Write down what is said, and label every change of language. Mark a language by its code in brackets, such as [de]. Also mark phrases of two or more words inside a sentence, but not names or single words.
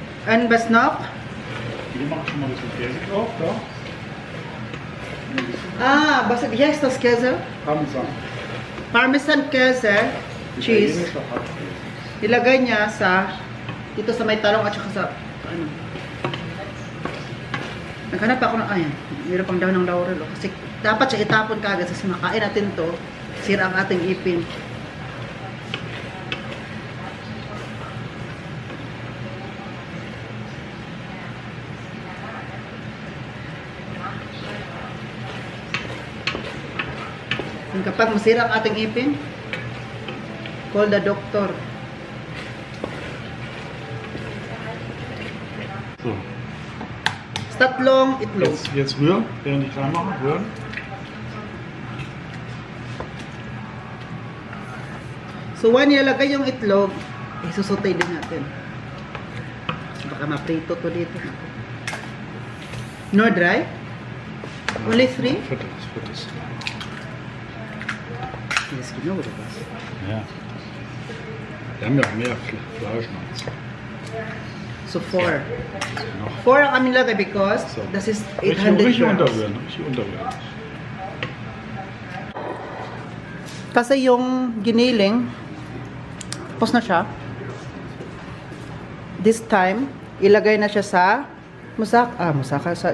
[en] And Basnok? [de] Hier mache ich schon mal ein bisschen Käse drauf, da. Ah, was ist das Käse? Parmesan. Parmesan käse, cheese. Italienischer Hackkäse. [tl] Ilagay niya sa dito sa may talong at saka sa ano. Naghanap ako ng ayan. Mayroon pang daw ng laurel. Kasi dapat siya itapon kagad kasi makain natin to. Sira ang ating ipin. Kapag masira ang ating ipin, [en] call the doctor. So. [tl] Tatlong itlog. [de] Jetzt rühren, während ich klein mache, rühren. [en] So, when [tl] nilagay yung itlog, isusutay din natin. Baka maprito to dito. [en] No dry? Only 3? [de] Für das. Yes, genau, oder was? Ja. Wir haben ja auch mehr Fleisch noch. So 4. Noch. [tl] 4 ang aming lagay because [de] So. das is Richtig 800 [en] grams. [de] unterrühren. [tl] Kasi yung giniling, tapos na siya. [en] This time, [tl] ilagay na siya sa musaka sa